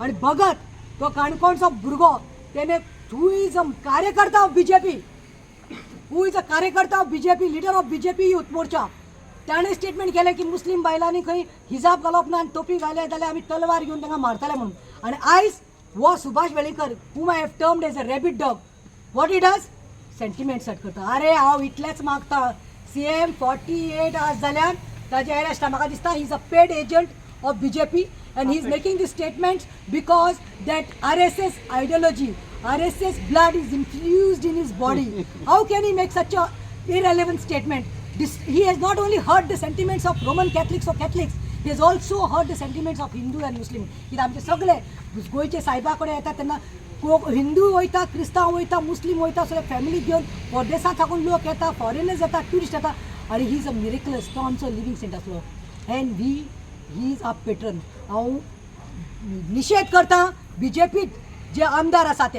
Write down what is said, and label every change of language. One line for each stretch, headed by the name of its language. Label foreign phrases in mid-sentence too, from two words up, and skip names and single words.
Konkani: आनी भगत तो काणकोणचो भुरगो तेणे
English: who is a कार्यकर्ता of BJP, who is a कार्यकर्ता of BJP, leader of BJP youth मोर्चा.
Konkani: ताणें स्टेटमेंट केलें की मुस्लीम बायलांनी खंय हिजाब घालप ना आनी टोपी घाले जाल्यार आमी तलवार घेवन तांकां मारतले म्हणून. आनी आयज वो सुभाष वेलिंगकर
English: whom I have termed as a rabid dog, what he does? sentiments hurt
Konkani: करता. अरे हांव इतलेंच मागता. CM 48 आवर्स जाल्यार ताजे अरेस्ट म्हाका दिसता
English: he is a paid agent of BJP and he is making these statements because that RSS ideology, RSS blood is infused in his body. How can he make such a irrelevant statement? He has not only hurt the sentiments of Roman Catholics or Catholics, he has also hurt the sentiments of Hindu and Muslim.
Konkani: कित्याक आमचे सगळे गोंयचे सायबा कडेन येता तेन्ना हिंदू वयता, क्रिस्तांव वयता, मुस्लीम वयता, सगळे फॅमिली घेवन परदेसांत साकून लोक येता, फॉरेनर्स येता, ट्युरिस्ट येता.
English: आनी he is a miraculous,
Konkani: तो आमचो
English: living saint आसलो and he is a patron.
Konkani: हांव निशेध करता BJP जे आमदार आसा ते.